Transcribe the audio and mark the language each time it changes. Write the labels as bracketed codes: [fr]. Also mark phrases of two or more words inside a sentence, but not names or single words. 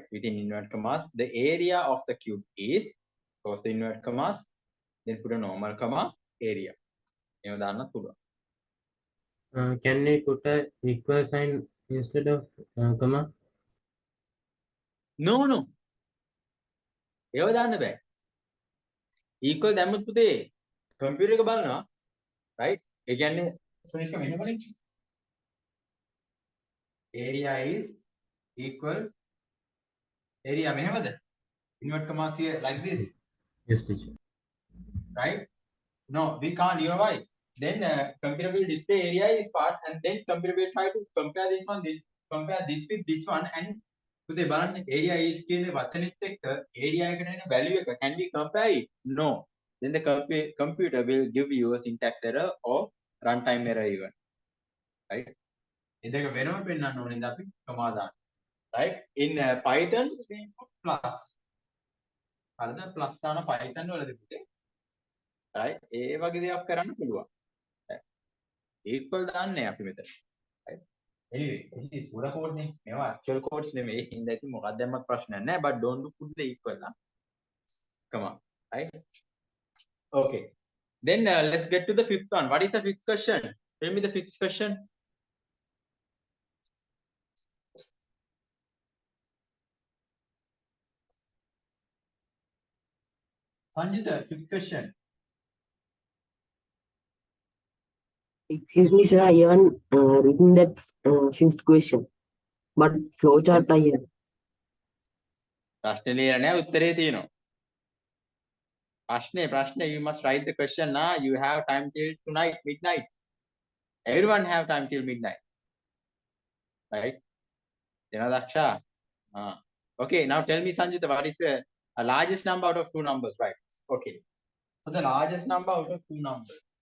[en] Within inverted commas, the area of the cube is, close the inverted commas, then put a normal comma, area. Can we put a equal sign instead of comma? No. [si] ඒව දාන්න බෑ. equal දැම්මොත් පුතේ computer එක බලනවා, right? ඒ කියන්නේ සුනිෂ්ක මෙහෙමනේ. [en] Area is equal area මෙහෙමද? Invert commas here like this. Yes, teacher. Right? No, we can't. You know why? Then computer will display area is part, and then computer will try to compare compare this with this one, and [si] පුතේ බලන්න [en] area is [si] කියන වචනෙත් එක්ක area එකට එන value එක [en] can we compare it? No. Then the computer will give you a syntax error or runtime error even. Right? [si] ඒ දෙක වෙනම පෙන්නන්න ඕනේ ඉතින් අපි comma දාන්න. [en] Right? In Python we put plus. [si] හරිද? plus දාන Python වලදී පුතේ. Right? ඒ වගේ දෙයක් කරන්න පුළුවන්. equal දාන්නේ අපි මෙතන. [en] Right? Anyway, this is Pseudo code නේ. [si] මේවා actual codes නෙමෙයි. හින්දා ඉතින් මොකක්ද දැම්මත් ප්‍රශ්නයක් නැහැ. [en] But don't put the equal now. Come on. Right? Okay. Then let's get to the fifth one. What is the fifth question? Tell me the fifth question. Sanjita, fifth question. Excuse me, sir. I haven't written that fifth question. But flowchart I have. [si] ප්‍රශ්නේ ලියලා නැහැ, උත්තරේ තියෙනවා. ප්‍රශ්නේ, [en] you must write the question now. You have time till tonight, midnight. Everyone have time till midnight. Right? Daksha. Okay, now tell me, Sanjita, what is the largest number out of 2 numbers, right? Okay. So the largest number out of 2 numbers.